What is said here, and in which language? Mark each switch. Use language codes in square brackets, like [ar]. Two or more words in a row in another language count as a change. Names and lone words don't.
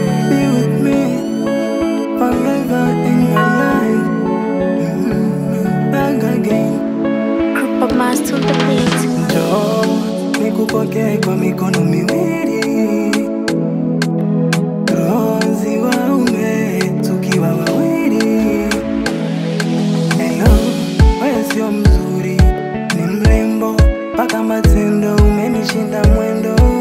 [en] Be with me forever in my life. Mm, back again. Group of Mars to the beat. [sw] Njoo, nikupokee kwa mikono miwili. Roho ziwaume tukiwa wawili. Hello, wewe sio mzuri, ni mrembo. Paka matendo umenishinda mwendo.